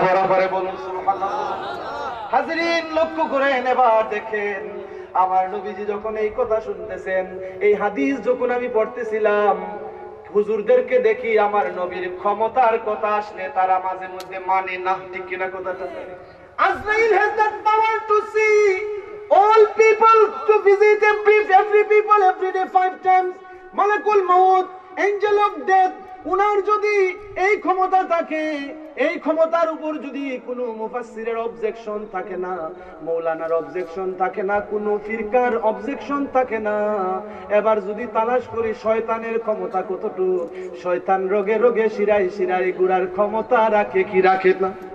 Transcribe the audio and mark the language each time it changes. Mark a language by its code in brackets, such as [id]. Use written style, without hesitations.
[bn] বড় করে বলুন সুবহানাল্লাহ। হাজিরিন লক্ষ্য করেন, এবার দেখেন আমার নবীজি যখন এই কথা শুনতেছেন, এই হাদিস যখন আমি পড়তেছিলাম, হুজুরদেরকে দেখি আমার নবীর ক্ষমতার কথা আসলে তারা মাঝে মধ্যে মানে না। ঠিক কিনা কথাটা? [en] আজরাইল has that power to see all people, to visit every people every day 5 times. Malakul Maut, angel of death, [bn] উনার যদি এই ক্ষমতা থাকে, এই ক্ষমতার উপর যদি কোনো মুফাসসিরের অবজেকশন থাকে না, মৌলানার অবজেকশন থাকে না, কোনো ফিরকার অবজেকশন থাকে না, এবার যদি তালাশ করি শয়তানের ক্ষমতা কতটুকু, শয়তান রোগে রোগে শিরায় শিরায় গুড়ার ক্ষমতা রাখে কি রাখে না?